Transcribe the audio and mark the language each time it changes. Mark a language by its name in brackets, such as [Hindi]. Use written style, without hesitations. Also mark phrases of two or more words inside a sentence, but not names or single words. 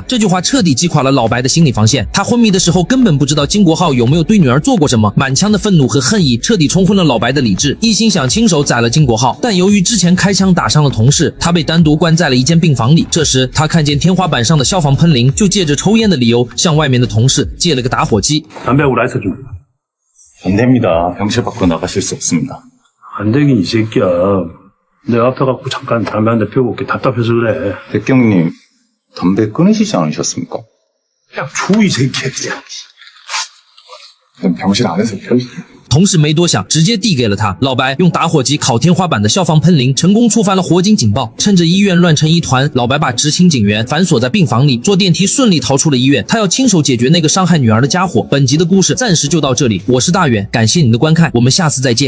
[Chinese] 这句话彻底击垮了老白的心理防线。他昏迷的时候根本不知道金国浩有没有对女儿做过什么，满腔的愤怒和恨意彻底冲昏了老白的理智，一心想亲手宰了金国浩。但由于之前开枪打伤了同事，他被单独关在了一间病房里。这时他看见天花板上的消防喷铃，就借着抽烟的理由向外面的同事借了个打火机。 [Korean] 담배하고 라이터 좀. 안 됩니다. 병실 밖으로 나가실 수 없습니다. 안 되긴 이 새끼야. 내 앞에 갖고 잠깐 담배 한 대 피우고 올게. 답답해서 그래. 백경님, 담배 끊으시지 않으셨습니까? 그냥 줘, 이 새끼야, 그냥. 그럼 병실 안에서 펴주세요. [Chinese] 同事没多想，直接递给了他。老白用打火机烤天花板的消防喷铃，成功触发了火警警报。趁着医院乱成一团，老白把执勤警员反锁在病房里，坐电梯顺利逃出了医院。他要亲手解决那个伤害女儿的家伙。本集的故事暂时就到这里，我是大远，感谢你的观看，我们下次再见。